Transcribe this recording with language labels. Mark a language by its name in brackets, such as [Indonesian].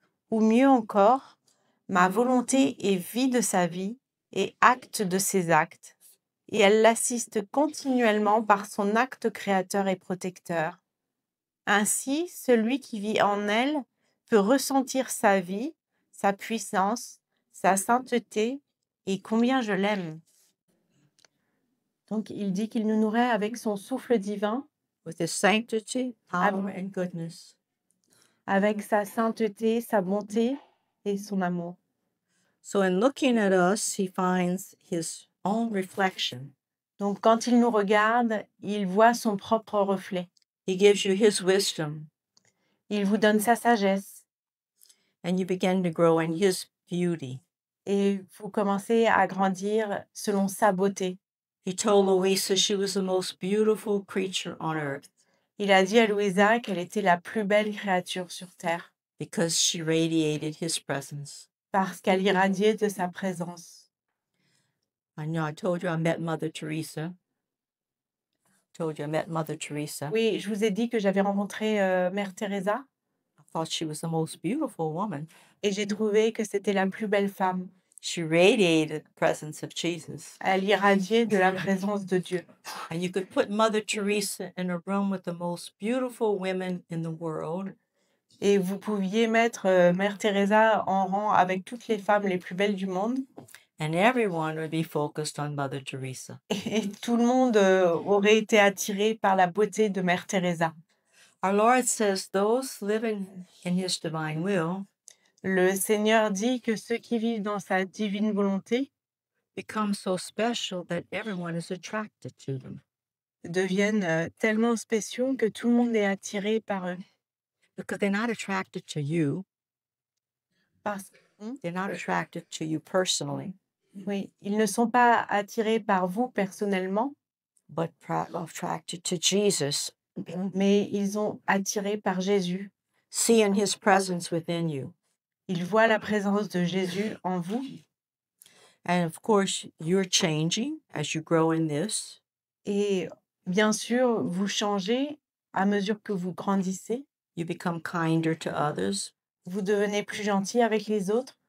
[French] Ou mieux encore, ma volonté est vie de sa vie et acte de ses actes, et elle l'assiste continuellement par son acte créateur et protecteur. Ainsi, celui qui vit en elle peut ressentir sa vie, sa puissance, sa sainteté et combien je l'aime. Donc, il dit qu'il nous nourrit avec son souffle divin, [English] with his sanctity, power, and goodness. [French] avec sa sainteté, sa bonté et son amour. [English] So in looking at us, he finds his own reflection. [French] Donc, quand il nous regarde, il voit son propre reflet. [English] He gives you his wisdom, [French] Il vous donne sa sagesse [English] and you begin to grow in his beauty. [French] et vous commencez à grandir selon sa beauté. [English] He told Louisa she was the most beautiful creature on earth [French] Il a dit à Louisa qu'elle était la plus belle créature sur Terre [English] because she radiated his presence. [French] parce qu'elle irradiait de sa présence. [English] I know I told you I met Mother Teresa. [French] Oui, je vous ai dit que j'avais rencontré Mère Teresa [English] I thought she was the most beautiful woman. [French] et j'ai trouvé que c'était la plus belle femme. [English] She radiated the presence of Jesus. [French] Elle irradiait de la présence de Dieu. [English] And you could put Mother Teresa in a room with the most beautiful women in the world. [French] Et vous pouviez mettre Mère Teresa en rang avec toutes les femmes les plus belles du monde. [English] And everyone would be focused on Mother Teresa. [French] Et tout le monde aurait été attiré par la beauté de Mère Teresa. [English] Our Lord says those living in his divine will [French] Le Seigneur dit que ceux qui vivent dans sa divine volonté [English] become so special that everyone is attracted to them. [French] deviennent tellement spéciaux que tout le monde est attiré par eux. [English] Because they're not attracted to you. They're not attracted to you personally, [French] Oui, ils ne sont pas attirés par vous personnellement, [English] but attracted to Jesus, [French] mais ils sont attirés par Jésus. [English] seeing his presence within you. [French] Ils voient la présence de Jésus en vous. [English] And of course, you're changing as you grow in this. [French] Et bien sûr, vous changez à mesure que vous grandissez. [English] You become kinder to others, [French] Vous devenez plus gentil avec les autres,